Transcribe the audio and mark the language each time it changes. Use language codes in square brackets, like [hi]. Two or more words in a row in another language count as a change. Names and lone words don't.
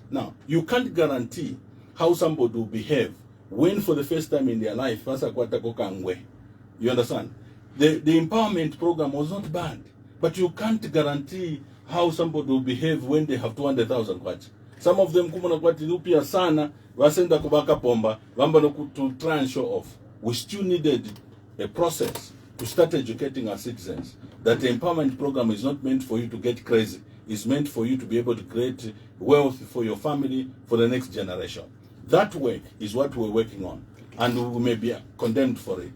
[en] Now, you can't guarantee how somebody will behave when for the first time in their life, you understand? The empowerment program was not bad, but you can't guarantee how somebody will behave when they have 200,000 kwacha. Some of them [bem] kumana sana wasenda kubaka pomba [en] to try and show off. We still needed a process to start educating our citizens that the empowerment program is not meant for you to get crazy. It's meant for you to be able to create wealth for your family for the next generation. That work is what we're working on, and we may be condemned for it.